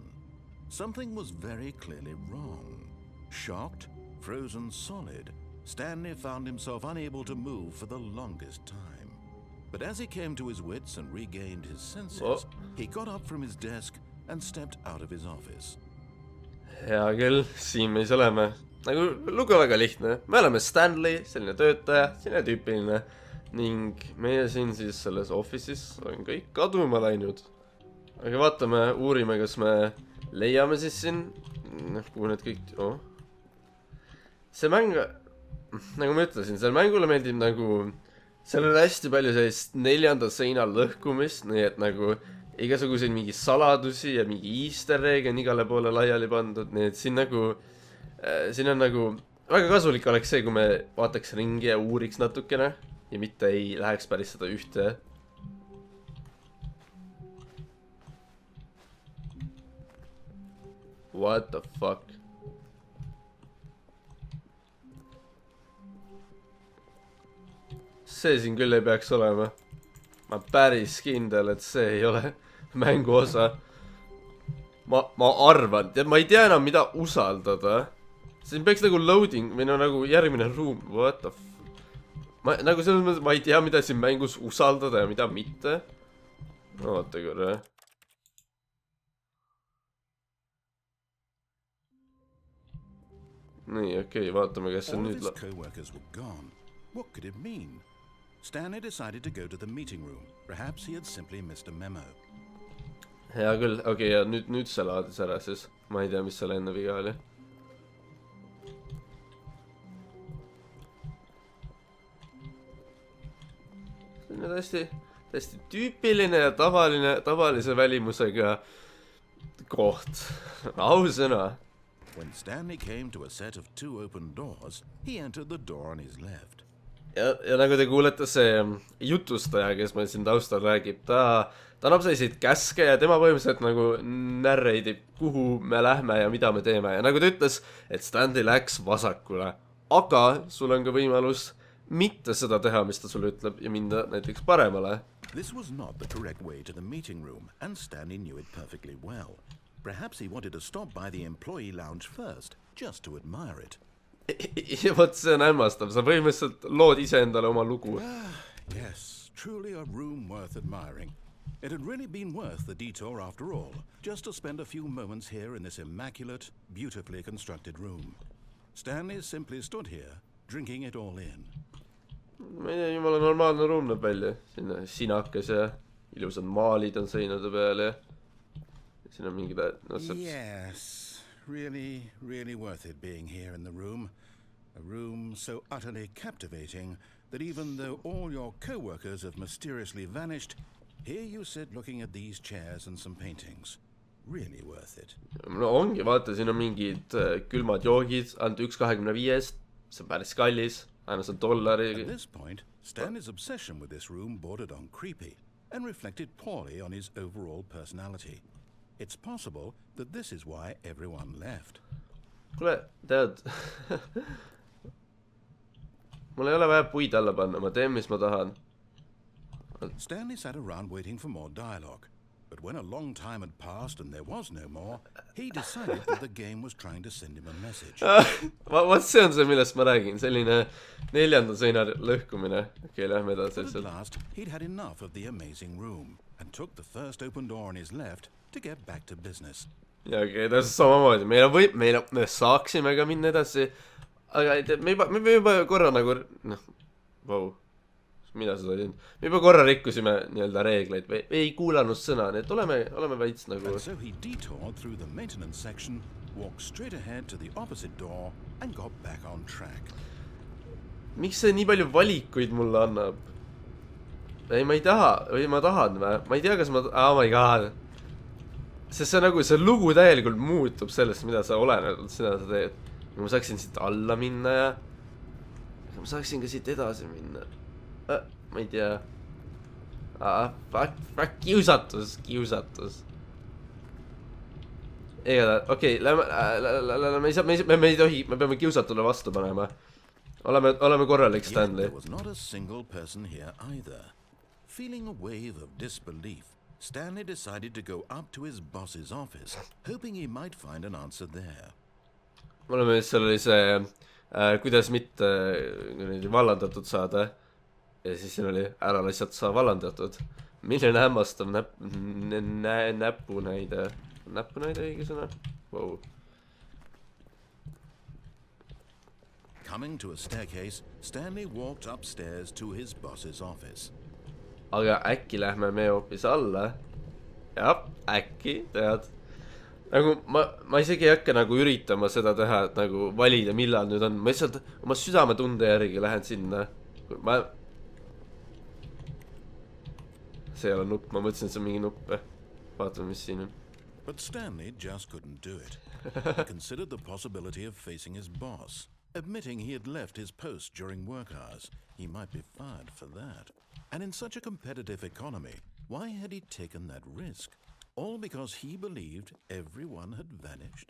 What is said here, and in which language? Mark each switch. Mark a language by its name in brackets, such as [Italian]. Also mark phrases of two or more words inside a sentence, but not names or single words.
[English] Something was very clearly wrong. Shocked, frozen solid, Stanley found himself unable to move for the longest time. But as he came to his wits and regained his senses, he got up from his desk and stepped out of his office. [Estonian] Hea küll, siin me siis oleme. Nagu lugu väga lihtne. Me oleme Stanley, selline töötaja, selline tüüpiline. Ning meie siin siis selles office'is on kõik kaduma läinud. Aga vaatame, uurime, kas me leiame siis siin. Kuhu need kõik... See mäng... Nagu ma ütlesin, selle mängule meeldib nagu... Seal on hästi palju sellist neljanda seina lõhkumist, nii et nagu igasuguseid mingi saladusi ja mingi [English] easter egg [Estonian] on igale poole laiali pandud, nii et siin nagu... Siin on nagu... Väga kasulik oleks see, kui me vaataks ringi ja uuriks natukene ja mitte ei läheks päris seda ühte. [English] What the fuck? [Estonian] See siin küll ei peaks olema. Ma päris kindel, et see ei ole mängu osa. Ma arvan, tead, ma ei tea enam, mida usaldada. Siin peaks nagu loading või nagu järgmine ruum. [English] What the f... [Estonian] Nagu selles mõttes, ma ei tea, mida siin mängus usaldada ja mida mitte. Oota korra. Nii, okei, vaatame, kas see nüüd... [English] What could it mean? Stanley decided to go to the meeting room. Perhaps he had simply missed a memo. [Estonian] Hea küll, okei, ja nüüd see laadis ära siis. Ma ei tea, mis selle enne viga oli. See on täiesti tüüpiline ja tavalise välimusega koht. Ausõna. [English] When Stanley came to a set of two open doors, he entered the door on his left. [Estonian] Ja nagu te kuulete, see jutustaja, kes meil siin taustal räägib, ta annab selliseid käske ja tema põhimõtteliselt nagu närreidib, kuhu me lähme ja mida me teeme. Ja nagu ta ütles, et Stanley läks vasakule. Aga sul on ka võimalus mitte seda teha, mis ta sulle ütleb ja minna näiteks paremale. [English] This was not the correct way to the meeting room, and Stanley knew it perfectly well. Perhaps he wanted to stop by the employee lounge first, just to admire it. [Estonian] Ja võt, see on hämmastav, sa põhimõtteliselt lood ise endale oma lugu. [English] Yes, truly a room worth admiring. It had really been worth the detour after all, just to spend a few moments here in this immaculate, beautifully constructed room. Stanley simply stood here, drinking it all in. Ma ei tea, jumala normaalne ruum näeb välja. Siin on sinakas ja ilusad maalid on seinade peal ja siin on mingid... No, yes, really worth it being here in the room. A room so utterly captivating that even though all your co-workers have mysteriously vanished, here you sit looking at these chairs and some paintings. Really worth it. [Estonian] No ongi, vaata, siin on mingid külmad joogid, ainult 1.25, see on päris kallis, ainult on $1. [English] At this point, Stanley's obsession with this room bordered on creepy and reflected poorly on his overall personality. It's possible that this is why everyone left. [Estonian] Kuule, tead, mul ei ole vaja puid alla panna, ma teen, mis ma tahan. [English] Stanley sat around waiting for more dialogue, but when a long time had passed and there was no more, he decided that the game was trying to send him a message. [Estonian] Vaat see on see, millest ma räägin, selline neljanda seina lõhkumine. Okei, lähme edasi. [English] But at last, he'd had enough of the amazing room and took the first open door on his left to get back to business. [Estonian] Ja okei, täpselt samamoodi. Me saaksime ka minna edasi, aga me juba korra nagu... Vau. Mida seda olin? Me juba korra rikkusime nii-öelda reegleid. Me ei kuulanud sõna, nii et oleme veits nagu... [English] And so he detoured through the maintenance section, walked straight ahead to the opposite door and got back on track. [Estonian] Miks see nii palju valikuid mulle annab? Ei, ma ei taha. Või ma tahan või? Ma ei tea, kas ma... [English] Oh my god. [Estonian] Sest see nagu... See lugu täielikult muutub sellest, mida sa olened, seda sa teed. Ma saaksin siit alla minna ja... Ma saaksin ka siit edasi minna. Ma ei tea. Kiusatus. Okei, me ei tohi, me peame kiusatule vastu panema. Oleme korralik, Stanley. [English] There was not a single person here either. Feeling a wave of disbelief, Stanley decided to go up to his boss's office, hoping he might find an answer there. [Estonian] Oleme seal oli see, kuidas mitte vallandatud saada. Ja siis siin oli ära lihtsalt saa vallandatud. Milline hämmastav näpunäide. Näpunäide õige sõna? [English] Wow. Coming to a staircase, Stanley walked upstairs to his boss's office. [Estonian] Aga äkki lähme me hoopis alla? Jah, äkki, tead. Nagu ma isegi ei hakka nagu üritama seda teha, et nagu valida, millal nüüd on. Ma lihtsalt oma südametunde järgi lähen sinna. See ei ole nupp, ma mõtlesin, et see on mingi nupp. Vaatame, mis siin on. [English] But Stanley just couldn't do it. He considered the possibility of facing his boss, admitting he had left his post during work hours. He might be fired for that. And in such a competitive economy, why had he taken that risk? All because he believed everyone had vanished.